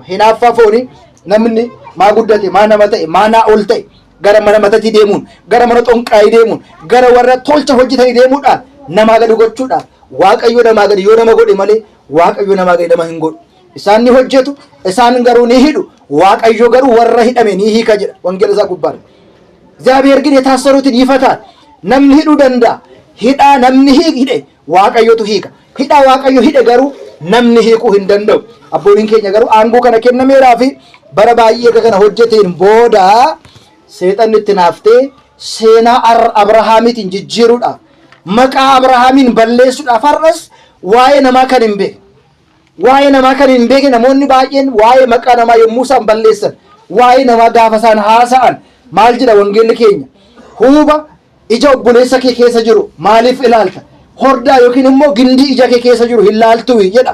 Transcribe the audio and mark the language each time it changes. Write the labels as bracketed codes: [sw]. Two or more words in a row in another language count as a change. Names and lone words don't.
[om] Hinaaffaa foonii namni maa guddate, maa nama ta'e, maa naa ol ta'e gara mana matatii deemuun, gara mana xonqaayii deemuun, gara warra tolcha hojjetanii deemuudhaan namaa gadi gochuudhaan Waaqayyo namaa gadi yoo nama godhe malee Waaqayyo namaa gadi nama hin godhu. Isaan ni hojjetu, isaan garuu ni hidhu. Waaqayyo garuu warra hidhame ni hiika jedha wangeela isaa gubbaadha. [am] እግዚአብሔር ግን የታሰሩትን ይፈታል። [om] namni hidhuu danda'a. Hidhaa namni hidhe Waaqayyotu hiika. Hidhaa Waaqayyo hidhe garuu namni hiikuu hin danda'u. Abbooliin keenya garuu aangoo kana kennameeraa fi bara baay'ee kana hojjeteen booda seexanni itti naaftee seenaa Abrahaamiitiin jijjiiruudhaaf maqaa Abrahaamiin balleessuudhaaf har'as waa'ee namaa kan hin beekne waa'ee namaa kan hin beekne namoonni baay'een waa'ee maqaa namaa yommuu isaan balleessan waa'ee namaa gaafa isaan haasa'an maal jedha wangeelli keenya huuba ija obboleessa kee keessa jiru maaliif ilaalta hordaa yookiin immoo gindii ija kee keessa jiru hin laaltuu jedha.